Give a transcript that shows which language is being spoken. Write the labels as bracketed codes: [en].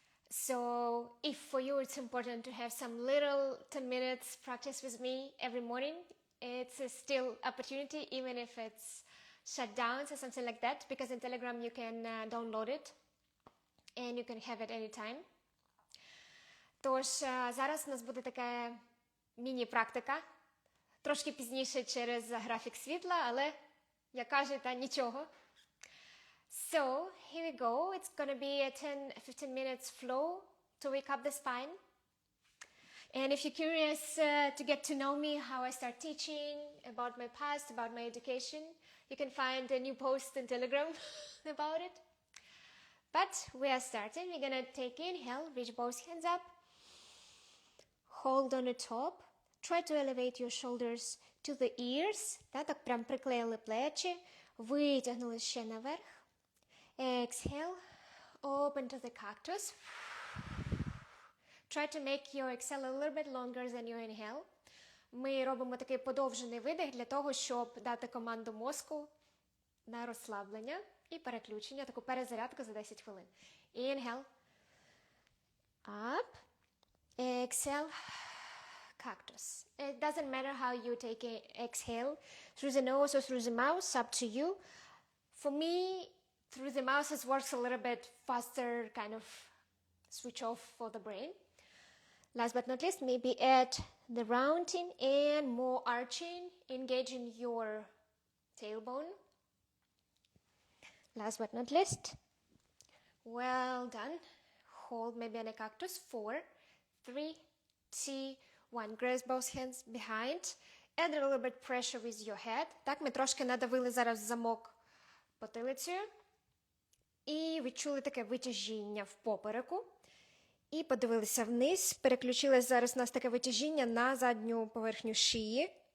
[en] So if for you it's important to have some little 10 minutes practice with me every morning, it's a still opportunity, even if it's shut down or something like that, because in Telegram you can download it and you can have it anytime. [uk] Тож зараз у нас буде така міні-практика, трошки пізніше через графік світла, але, як кажуть, нічого. [en] So, here we go. It's going to be a 10-15 minutes flow to wake up the spine. And if you're curious to get to know me, how I start teaching, about my past, about my education, you can find a new post in Telegram about it. But we are starting. We're going to take inhale, reach both hands up. Hold on the top. Try to elevate your shoulders to the ears. [uk] Так прям приклеїли плечі. Витягнули ще наверх. [en] Exhale. Open to the cactus. Try to make your exhale a little bit longer than your inhale. [uk] Ми робимо такий подовжений видих для того, щоб дати команду мозку на розслаблення і переключення, таку перезарядку за 10 хвилин. [en] Inhale. Up. Exhale. Cactus. It doesn't matter how you take an exhale, through the nose or through the mouth, up to you. For me, through the mouth it works a little bit faster, kind of switch off for the brain. Last but not least, maybe add the rounding and more arching, engaging your tailbone. Last but not least, well done. Hold maybe on a cactus. 4, 3, 2, 1. Grasp both hands behind. Add a little bit pressure with your head. [uk] Так, ми трошки надавили зараз замок потилицею. І відчули таке витяжіння в попереку. І подивилися вниз. Переключилось зараз у нас таке витяжіння на задню поверхню шиї.